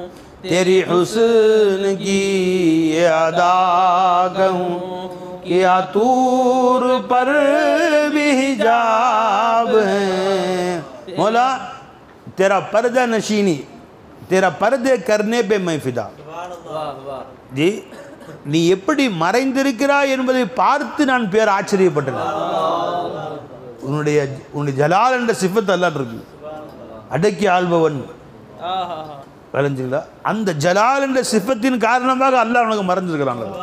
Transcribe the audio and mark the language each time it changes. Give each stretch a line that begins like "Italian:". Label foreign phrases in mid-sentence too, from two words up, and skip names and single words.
Urdu: تیری حسن کی یہ ادا کہوں، کیا طور پر بھی حجاب ہے. مولا تیرا پردہ نشینی، تیرا پردے کرنے پہ میں فدا.
Tamil: जी நீ எப்படி மறைந்திருக்கிறாய் என்பதை பார்த்து நான் பேர் ஆச்சரியப்பட்டேன். உன்னுடைய ஜலால் என்ற சிஃபத் அல்லாஹ் இருக்கு, அடக்கி ஆள்பவன் விளைஞ்சுங்களா, அந்த ஜலால் என்ற சிஃபத்தின் காரணமாக அல்லாஹ் உனக்கு மறைஞ்சிருக்கிறாங்க.